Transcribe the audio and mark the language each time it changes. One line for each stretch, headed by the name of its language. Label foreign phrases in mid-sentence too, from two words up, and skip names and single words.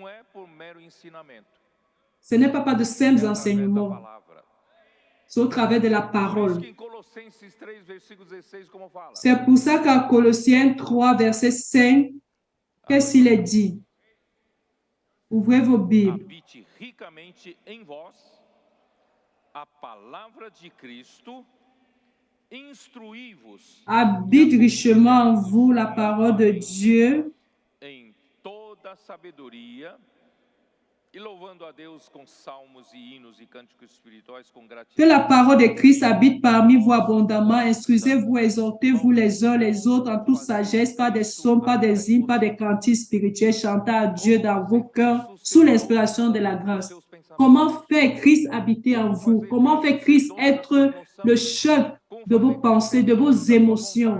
French: Ce n'est pas de simples enseignements. C'est au travers de la parole. C'est pour ça qu'à Colossiens 3, verset 5, qu'est-ce qu'il est dit? Ouvrez vos Bibles.
Portuguese: Habite ricamente em vós a palavra de Cristo, instruí-vos.
French: Habite richement en vous la parole de Dieu.
Portuguese: Em toda sabedoria, e louvando a Deus com salmos e hinos e cânticos espirituais com gratidão.
French: Que la parole de Christ habite parmi vous abondamment. Instruisez-vous, exhortez-vous les uns les autres en toute sagesse, pas des psaumes, pas des hymnes, pas des cantiques spirituels. Chantez à Dieu dans vos cœurs sous l'inspiration de la grâce. Comment fait Christ habiter en vous? Comment fait Christ être le chef de vos pensées, de vos émotions?